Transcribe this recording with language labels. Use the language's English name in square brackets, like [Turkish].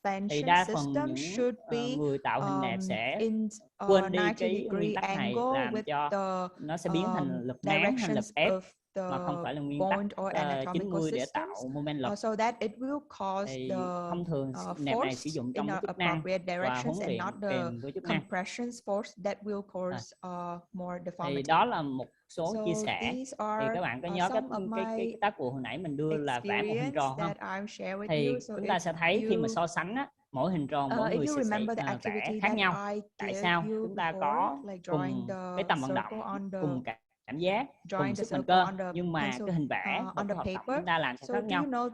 [Vietnamese] Thì đa phần những người tạo hình nẹp sẽ quên đi cái nguyên tắc này, làm cho nó sẽ biến thành lực nén hay lực ép mà không phải là nguyên tắc 90 để tạo moment lực. [English] So that it will cause [Vietnamese] Thì [English] the [Vietnamese] thông thường nẹp này sử dụng trong cái chức năng và huấn luyện kèm với chức năng. [English] Compressions force that will cause more deformity. [Vietnamese] Thì đó là một số chia sẻ. Thì các bạn có nhớ cái tác vụ hồi nãy mình đưa là vẽ một hình tròn không? Thì chúng ta sẽ thấy khi mà so sánh á, mỗi hình tròn mỗi người sẽ vẽ khác nhau. Tại sao? Chúng ta có cùng cái tầm vận động, cùng cảm giác, cùng sức mạnh cơ, nhưng mà cái hình vẽ và cái hoạt động chúng ta làm sẽ khác nhau.